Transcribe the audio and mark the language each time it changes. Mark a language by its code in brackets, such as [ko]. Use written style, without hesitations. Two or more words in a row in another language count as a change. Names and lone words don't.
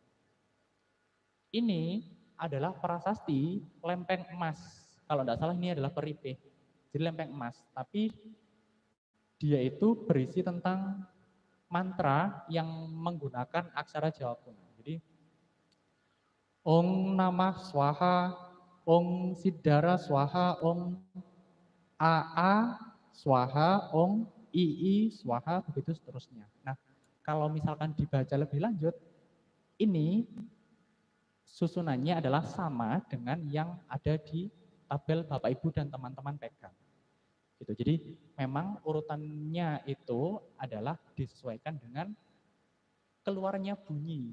[id] Ini adalah prasasti lempeng emas. Kalau tidak salah ini adalah peripeh. Jadi lempeng emas, tapi dia itu berisi tentang mantra yang menggunakan aksara Jawa Kuna. [sa] Jadi Om Namah Swaha, Om Siddhara Swaha, Om AA Swaha, Om II Swaha, [id] begitu seterusnya. Nah, kalau misalkan dibaca lebih lanjut, ini susunannya adalah sama dengan yang ada di tabel Bapak Ibu dan teman-teman pegang. Gitu. Jadi memang urutannya itu adalah disesuaikan dengan keluarnya bunyi.